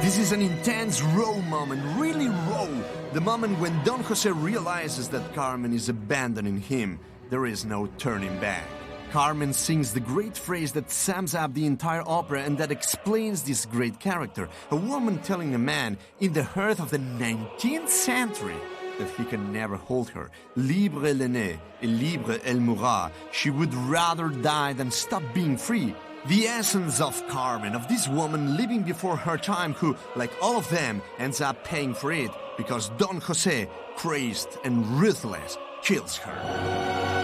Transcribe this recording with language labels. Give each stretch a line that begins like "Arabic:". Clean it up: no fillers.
English: This is an intense, raw moment, really raw. The moment when Don Jose realizes that Carmen is abandoning him. There is no turning back. Carmen sings the great phrase that sums up the entire opera and that explains this great character. A woman telling a man in the heart of the 19th century that he can never hold her.
French: Libre elle est née, et libre elle mourra.
English: She would rather die than stop being free. The essence of Carmen, of this woman living before her time who, like all of them, ends up paying for it because Don Jose, crazed and ruthless, kills her.